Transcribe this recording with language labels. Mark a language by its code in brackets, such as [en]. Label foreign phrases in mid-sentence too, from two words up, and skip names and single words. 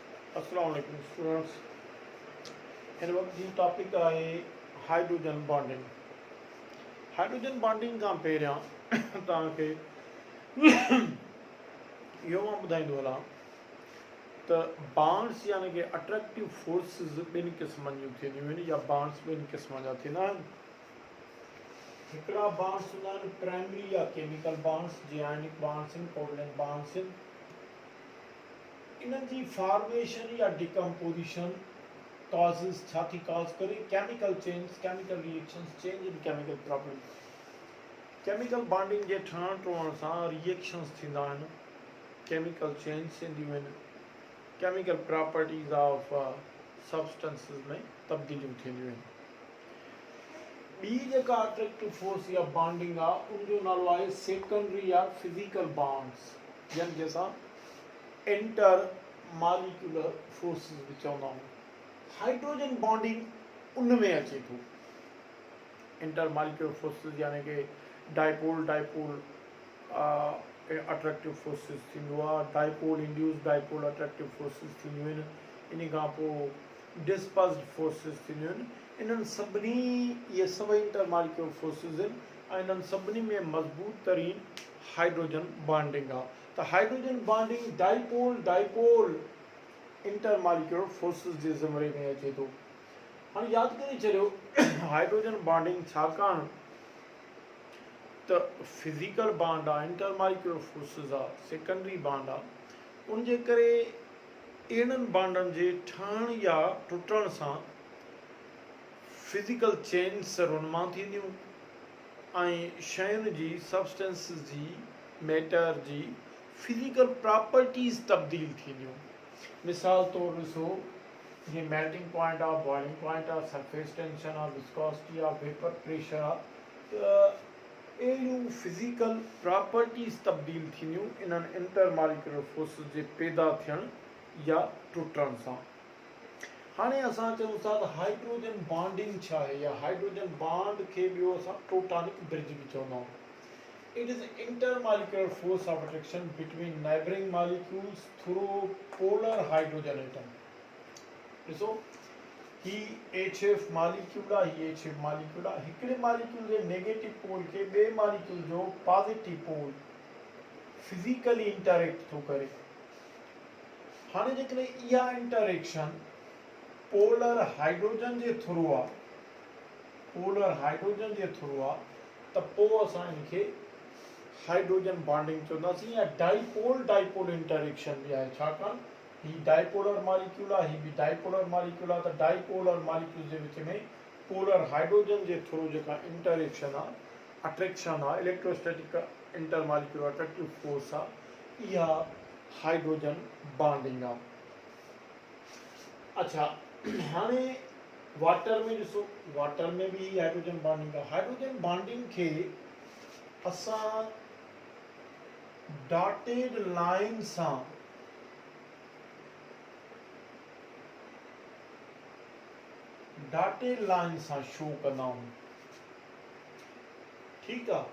[ar] السلام عليكم स्टूडेंट्स। [sd] हिन वक्त जी टॉपिक आहे [en] hydrogen bonding. hydrogen bonding [sd] खां पहिरियां तव्हांखे इहो मां ॿुधाईंदो हलां त बॉन्ड्स यानी कि [en] attractive forces [sd] ॿिनि क़िस्मनि जूं थींदियूं आहिनि या बॉन्ड्स ॿिनि क़िस्म जा थींदा आहिनि। हिकिड़ा बॉन्ड्स हूंदा आहिनि प्राइमरी या [en] chemical bonds, [sd] जीअं [en] ionic bonds [sd] आहिनि, [en] covalent bonds [sd] आहिनि। इन्हनि जी [en] formation या decomposition causes [sd] छा थी [en] cause करे chemical change, chemical reactions, change in chemical properties। chemical bonding [sd] जे ठहण टुहण सां रिएक्शंस थींदा आहिनि, [en] chemical change [sd] थींदियूं आहिनि, [en] chemical properties of substances [sd] में तब्दीलियूं थींदियूं आहिनि। ॿी जेका [en] attractive force [sd] या बॉन्डिंग आहे उनजो नालो आहे सेकेंडरी या [en] physical bonds, [sd] जंहिंखे असां [en] inter molecular forces [sd] बि चवंदा आहियूं। [en] hydrogen bonding [sd] उन में अचे थो। [en] inter molecular forces [sd] यानी कि [en] dipole dipole attractive forces [sd] थींदो आहे, [en] dipole induce dipole attractive forces [sd] थींदियूं आहिनि। इन खां पोइ [en] dispersed forces [sd] थींदियूं आहिनि। इन्हनि सभिनी इहे सभई [en] inter molecular forces [sd] आहिनि ऐं इन्हनि सभिनी में मज़बूत तरीन [en] hydrogen bonding [sd] आहे। [en] त hydrogen bonding dipole dipole inter molecular forces [sd] जे ज़मरे में अचे थो। हाणे यादि करे छॾियो [en] hydrogen bonding [sd] छाकाणि त [en] physical bond [sd] आहे, [en] inter molecular forces [sd] आहे, [en] secondary bond [sd] आहे। उनजे करे इन्हनि बॉन्डनि जे ठहण या टुटण सां [en] physical change [sd] सरुनि मां थींदियूं ऐं शयुनि जी, सब्सटेंसिस जी, मैटर जी [en] physical properties [sd] तब्दील थींदियूं। मिसाल तौरु ॾिसो, जीअं [en] melting point [sd] आहे, [en] boiling point [sd] आहे, [en] surface tension [sd] आहे, विस्कोसिटी आहे, [en] vapor pressure [sd] आहे, त अहिड़ियूं [en] physical properties [sd] तब्दील थींदियूं इन्हनि [en] inter molecular forces [sd] जे पैदा थियण या टुटण सां। हाणे असां चऊं था त [en] hydrogen bonding [sd] छा आहे, या [en] hydrogen bond [sd] खे ॿियो असां [en] totanic bridge [sd] बि चवंदा आहियूं। [en] It is intermolecular force of attraction between neighboring molecules through polar hydrogen atom. [sd] ॾिसो, ही HF मॉलिक्यूल आहे, ही HF मॉलिक्यूल आहे। हिकिड़े मॉलिक्यूल जे [en] negative pole [sd] खे ॿिए मॉलिक्यूल जो [en] positive pole physically interact [sd] थो करे। हाणे जेकॾहिं इहा इंटरेक्शन [en] polar hydrogen [sd] जे थ्रू आहे, [en] polar hydrogen [sd] जे थ्रू आहे, त पोइ असां इनखे [en] hydrogen bonding [sd] चवंदासीं, या [en] dipole dipole interaction [sd] बि आहे। छाकाणि ही [en] dipolar molecule [sd] आहे, ही बि [en] dipolar molecule [sd] आहे, त [en] dipolar molecule [sd] जे विच में [en] polar hydrogen [sd] जे थ्रू जेका इंटरेक्शन आहे, अट्रैक्शन आहे, [en] electrostatic inter molecular attractive force [sd] आहे, इहा [en] hydrogen bonding आहे। [sd] अच्छा, हाणे वाटर में ॾिसो, वाटर में भी [en] hydrogen bonding [sd] आहे। [en] hydrogen bonding [sd] खे असां [en] dotted line [sd] सां शो कंदा आहियूं। ठीकु आहे।